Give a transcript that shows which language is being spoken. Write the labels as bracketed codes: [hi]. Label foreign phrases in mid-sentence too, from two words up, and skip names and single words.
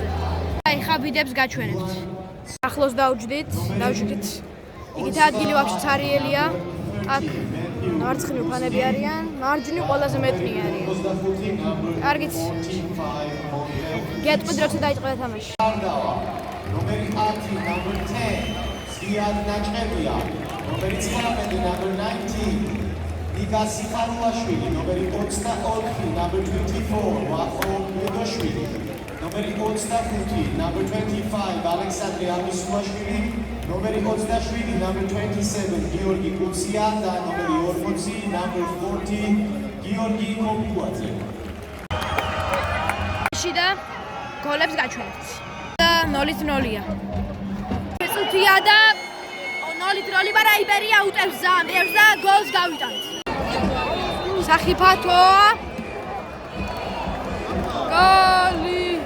[ka] აი ხა ვიდეოს გაჩვენებთ. ახლოს დავჯდით. იქით ადგილი ვაფშე ცარიელია. აქ მარცხნივ ფანები არიან, მარჯვნივ ყველაზე მეტნი არიან. კარგით. გეტყვით როცა დაიწყო თამაში. Numeri 10, number 10, Ziad Najqevia. Numeri 19, number 19, Niga Sikharuashvili. Numeri 24, number 24, Wafon Medoshvili. Numeri 25, number 25, Alexandre Amisumashvili. Numeri 27, number 27, Georgi Kutsianda. Numeri 40, number 40, Georgi Kopuadze. შიდა გოლებს გაჩვენებთ. 0-0-ია. წუთია და 0-0, მაგრამ იბერია უტევს ზამებს და გოლს გავიტანთ. სახიფათო. გოლი.